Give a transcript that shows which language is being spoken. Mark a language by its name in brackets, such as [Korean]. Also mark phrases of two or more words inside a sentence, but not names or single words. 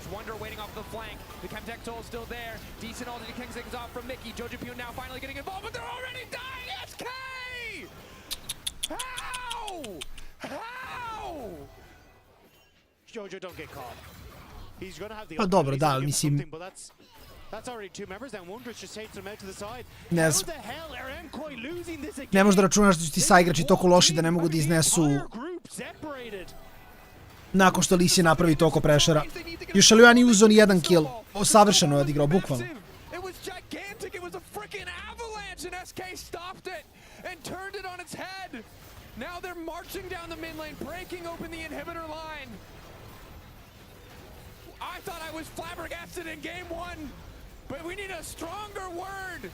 [English] Wonder waiting off the flank. The Chemtech Soul still there. Decent ulti Kingston's off from Mickey. Jojapune now finally getting involved, but they're already dying. SK! How? How? Jojo don't get caught. He's gonna have the [Serbian] Pa dobro, da, ali [English] something, [Serbian] mislim, [English] but that's already 2 members, and Wondrous just takes them out to the side. [Serbian] Ne [English] How [Serbian] znam. [English] the hell are MKOI losing this again? [Serbian] Ne možeš da računaš da su ti saigrači toliko loši da ne mogu da iznesu nakon što Lisi napravi toliko prešera. Još Alioja nije uzeo ni jedan kill. Savršeno je odigrao, bukvalno. [English] It was gigantic. It was a freaking avalanche, and SK stopped it and turned it on its head. Now they're marching down the mid lane, breaking open the inhibitor line. I thought I was flabbergasted in game 1, but we need a stronger word.